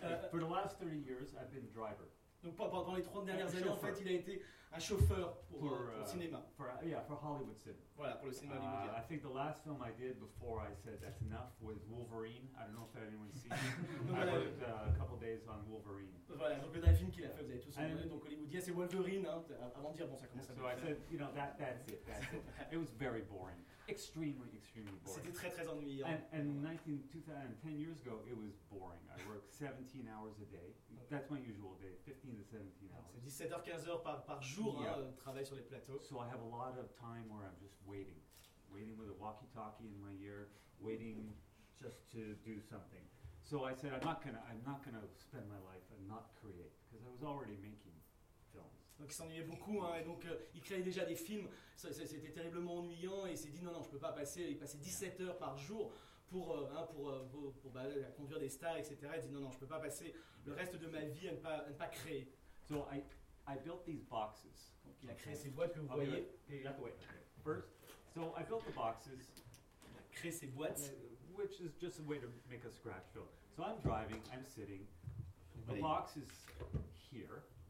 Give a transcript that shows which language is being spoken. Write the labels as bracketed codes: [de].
[en] For the last 30 years, I've been a driver. [fr] Donc pendant les 30 dernières années, en fait, il a été un chauffeur pour le cinéma. [en] For Hollywood cinema. [fr] Voilà, pour le cinéma hollywoodien. [en] I think the last film I did before I said that's enough was Wolverine. I don't know if anyone's seen it. [fr] Voilà, [en] I worked a couple days on Wolverine. [fr] Voilà, donc le dernier film qu'il a fait, vous avez tous entendu, donc hollywoodien, c'est Wolverine, hein, avant de dire, bon, ça commence à [en] bien. So I said, you know, that's it. It was very boring. Extremely, extremely boring. [fr] C'était très, très ennuyant. [en] And 10 years ago, it was boring. I worked 17 hours a day. That's my usual day, 15 to 17 hours. [fr] C'est 17h-15h par jour, yeah. Hein, travail sur les plateaux. [en] So I have a lot of time where I'm just waiting. Waiting with a walkie-talkie in my ear, waiting just to do something. So I said, I'm not gonna spend my life and not create, because I was already making. [fr] Donc il s'ennuyait beaucoup, hein, et donc il créait déjà des films, c'était terriblement ennuyant, et il s'est dit non, je ne peux pas passer, il passait 17 heures par jour pour conduire des stars, etc. Il dit non, je ne peux pas passer le reste de ma vie à ne pas créer. [en] So I built these boxes. [fr] Donc il a créé ces boîtes que vous voyez. [en] Okay, you have to wait. Okay. First, so I built the boxes. [fr] Il a créé ces boîtes. [en] Which is just a way to make a scratch film. So I'm driving, I'm sitting, the box is here.